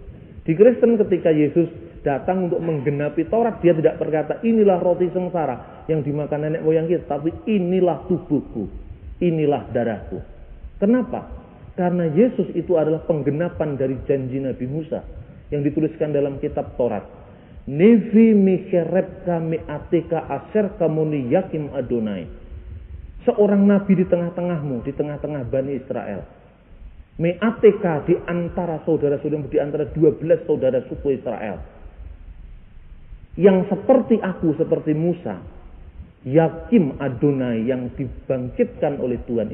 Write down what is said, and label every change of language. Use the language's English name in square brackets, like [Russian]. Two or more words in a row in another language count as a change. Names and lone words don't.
[Indonesian] Di Kristen ketika Yesus datang untuk menggenapi Taurat, dia tidak berkata inilah roti sengsara yang dimakan nenek moyang kita, tapi inilah tubuhku, inilah darahku. Kenapa? Karena Yesus itu adalah penggenapan dari janji Nabi Musa yang dituliskan dalam kitab Taurat. [Hebrew] נביא מקרבך מאחיך אשר כמוני יקים אדוני. [Indonesian] Seorang nabi di tengah-tengahmu, di tengah-tengah Bani Israel. Meateka di antara saudara-saudara, di antara 12 saudara suku Israel. Yang seperti aku, seperti Musa. [Hebrew] יקים אדוני, [Indonesian] yang dibangkitkan oleh Tuhan.